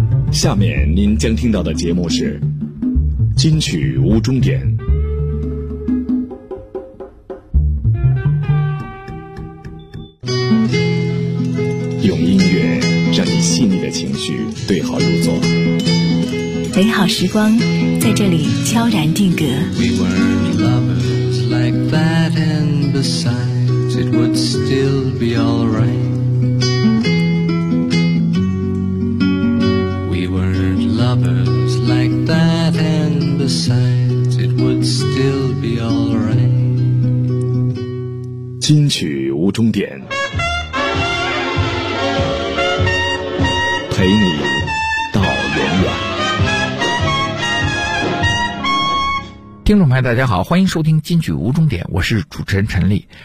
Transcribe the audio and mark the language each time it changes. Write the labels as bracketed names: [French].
[Chinese] 下面您将听到的节目是金曲无终点。用音乐让你细腻的情绪对号入座，美好时光在这里悄然定格。 [English] We weren't lovers like that, and besides it would still be alright. We weren't lovers like that, and besides it would still be alright. [Chinese] 金曲无终点，陪你到永远。听众朋友大家好，欢迎收听金曲无终点，我是主持人陈丽。